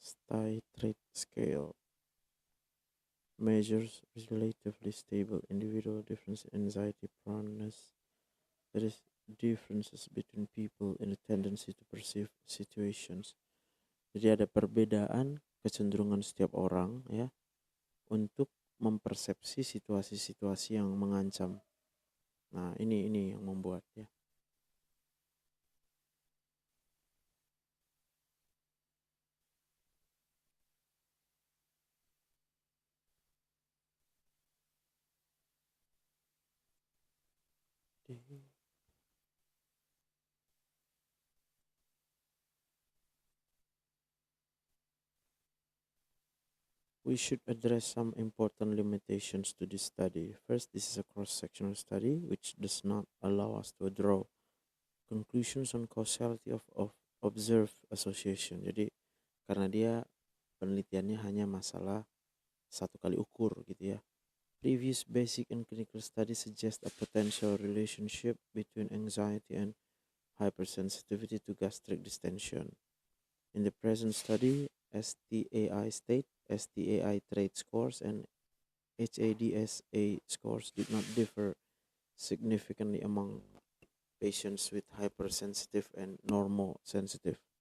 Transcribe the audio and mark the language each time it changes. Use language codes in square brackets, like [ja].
[en] Titrate scale measures relatively stable individual difference in anxiety proneness. There is differences between people in the tendency to perceive situations. [id] Jadi ada perbedaan kecenderungan setiap orang ya untuk mempersepsi situasi-situasi yang mengancam. Nah, ini yang membuat ya. [en] We should address some important limitations to this study. First, this is a cross-sectional study which does not allow us to draw conclusions on causality of observed association. [id] Jadi karena dia penelitiannya hanya masalah satu kali ukur gitu ya. [en] Previous basic and clinical studies suggest a potential relationship between anxiety and hypersensitivity to gastric distension. In the present study, STAI state, STAI trait scores, and HADSA scores did not differ significantly among patients with hypersensitive and normosensitive.